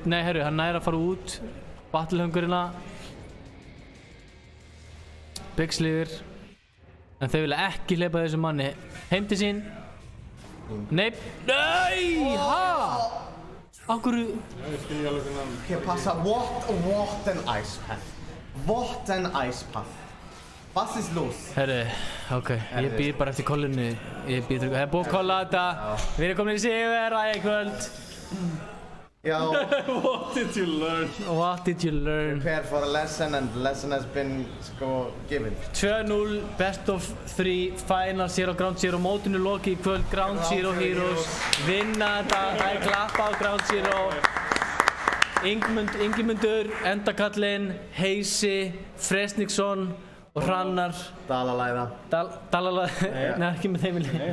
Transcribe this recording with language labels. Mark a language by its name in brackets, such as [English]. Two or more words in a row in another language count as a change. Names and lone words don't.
[Icelandic] Nei, herru, hann nær að fara út. Battlehungurina. Biggs lifir. En þeir vilja ekki hleypa þessu manni heim til sín. Nei, ha? Akkur... Ég skil ekki alveg hvernig Ok, passa, [English] what an ice path. What an ice path. [German] Was ist los? [Icelandic] Herru, ok, ég býð bara eftir kollinu. Það er búið að kolla þetta. Við erum komin í sigur í kvöld. Já. [English] What did you learn? What did you learn? Prepare for a lesson and the lesson has been given. 2-0, best of 3, final 0, ground 0, [Icelandic] mótinu lokið í kvöld, [English] ground 0 heroes. [Icelandic] Vinna þetta, það er klappa á ground 0. Ingimundur, Endakallinn, Heisi, Fresniksson og Hrannar. Dalalæða. Dalalæða, nei ekki með þeim í liði.